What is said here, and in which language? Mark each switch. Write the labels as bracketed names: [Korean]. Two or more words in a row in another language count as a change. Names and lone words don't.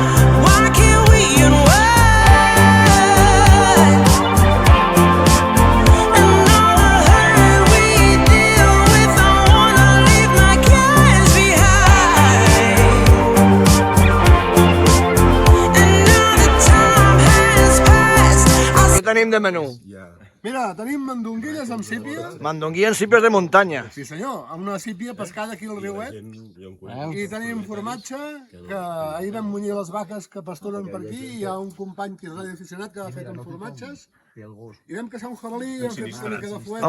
[English] Why can't we unwind? And all the hurt we deal with, I wanna leave my cares behind. And now the time has passed. [Catalan] Què tenim de menú? Mira, tenim mandonguilles amb sípia. Mandonguí en sípies de muntanya. Sí senyor, amb una sípia pescada aquí al riuet. I tenim formatge, que ahir vam munyir les vaques que pasturen per aquí. Hi ha un company que és radioaficionat que ha fet amb formatges. I vam caçar un jabalí, hem fet una mica de fuet.